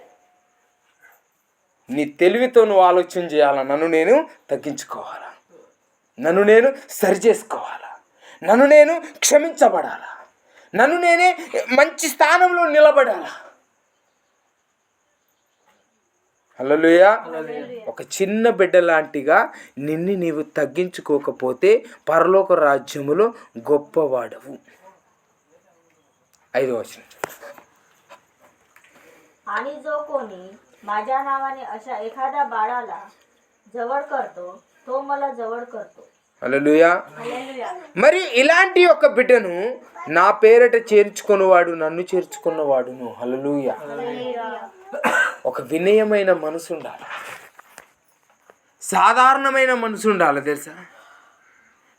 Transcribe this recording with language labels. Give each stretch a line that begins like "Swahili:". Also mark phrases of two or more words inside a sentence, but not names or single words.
Telugu: నీ తెలివితో నువ్వు ఆలోచన చేయాలా, నన్ను నేను తగ్గించుకోవాలా, నన్ను నేను సరి చేసుకోవాలా, నన్ను నేను క్షమించబడాలా, నన్ను నేనే మంచి స్థానంలో నిలబడాలా. హల్లెలూయా. ఒక చిన్న బిడ్డ లాంటిగా నిన్ను నీవు తగ్గించుకోకపోతే పరలోక రాజ్యములో గొప్పవాడవు. 5వ వచనం.
Marathi: आणि जो कोणी माझ्या नावाने अशा एखाद्या बाळाला जवळ करतो तो मला जवळ करतो.
Telugu: హల్లెలూయా. మరి ఇలాంటి ఒక బిడ్డను నా పేరట చేర్చుకున్నవాడు నన్ను చేర్చుకున్నవాడును. హల్లెలూయా. ఒక వినయమైన మనసు ఉండాలి, సాధారణమైన మనసు ఉండాలి తెలుసా.